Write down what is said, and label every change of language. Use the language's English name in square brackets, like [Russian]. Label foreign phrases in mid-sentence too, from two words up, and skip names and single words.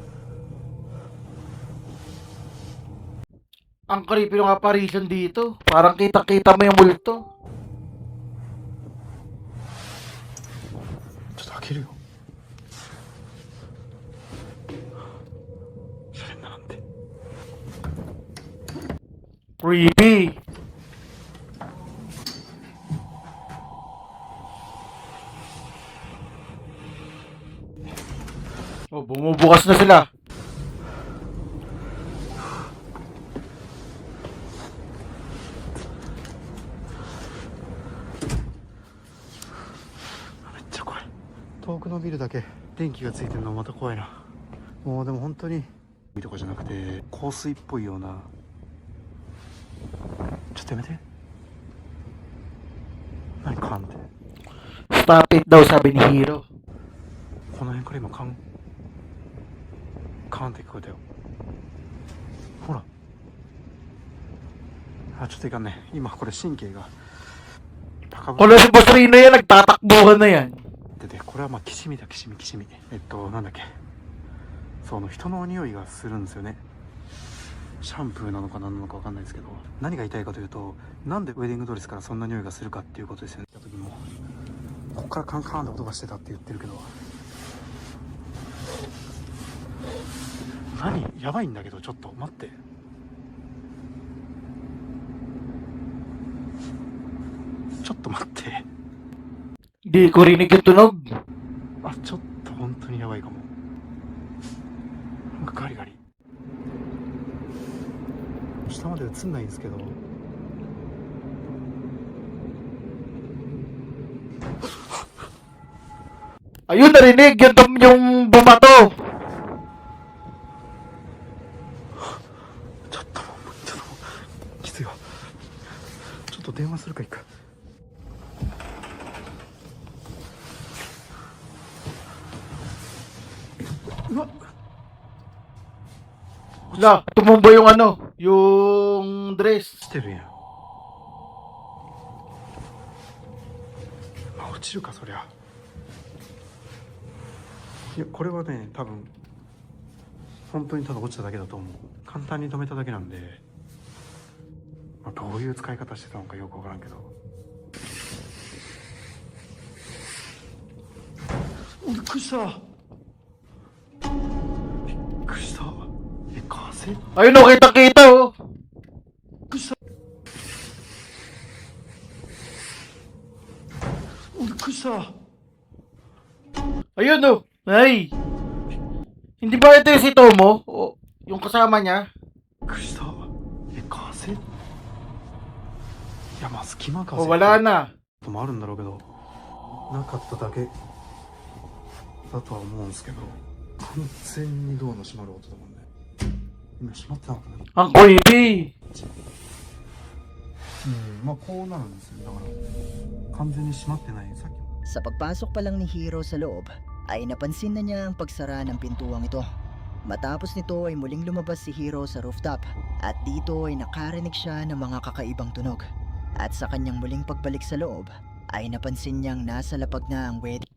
[Filipino] Ang creepy ng apparition dito. Parang kita-kita mo yung multo. [Japanese] ちょっと開けるよ。シャレにならんて。 [Filipino] Creepy. Oh, bumubukas na sila. [Japanese] めっちゃ怖い。遠くのビルだけ電気がついてるのまた怖いな。もうでも本当にとかじゃなくて香水っぽいような。ちょっとやめて。何カンって。 [English] Stop it [Filipino] daw, sabi ni Hiro. [Japanese] この辺から今カンカンって聞こえたよ。ほら。あ、ちょっといかんね。今これ神経が高ぶ [Filipino] Kung si Boss Rino yan, nagtatakbuhan na yan. [Japanese] ってて、これはまあきしみだきしみきしみ。なんだっけ、その人の匂いがするんですよね。シャンプーなのか何なのか分かんないですけど、何が言いたいかというと、なんでウェディングドレスからそんな匂いがするかっていうことですよね。時もここからカンカンって音がしてたって言ってるけど、何やばいんだけど、ちょっと待って。ちょっと待って。 [Filipino] Di ko rinig yung tunog. [Japanese] あ、ちょっと本当にやばいかも。なんかガリガリ。下まで映んないんですけど。 [Filipino] Ayun, narinig yung bumato. [Japanese] ちょっときついわ。ちょっと電話するか一回。うわ、 [Filipino] La, tumumba yung ano, yung dress. [Japanese] してるやん。まあ落ちるかそりゃ。いやこれはね多分本当にただ落ちただけだと思う。簡単に止めただけなんで、まあ、どういう使い方してたのかよくわからんけど。びっくりした。びっくりした。え、風？ [Filipino] Ayun o, kita-kita oh. [Japanese] びっくりした。 [Filipino] Ayun oh. Ay. Hindi ba ito yung si Tomo? O, yung kasama niya? [Japanese] びっくりした。え、風？いやまあ隙間風 [Filipino] O, wala na. [Japanese] もあるんだろうけど、なかっただけだとは思うんですけど、完全にドアの閉まる音だもんね。今閉まってなかったね。 [Filipino] Ang creepy. [Japanese] まあこうなるんですよ。だから完全に閉まってない。さっきも [Filipino] Sa pagpasok pa lang ni Hiro sa loob, ay napansin na niya ang pagsara ng pintuang ito. Matapos nito ay muling lumabas si Hiro sa rooftop at dito ay nakarinig siya ng mga kakaibang tunog. At sa kanyang muling pagbalik sa loob, ay napansin niyang nasa lapag na ang wedding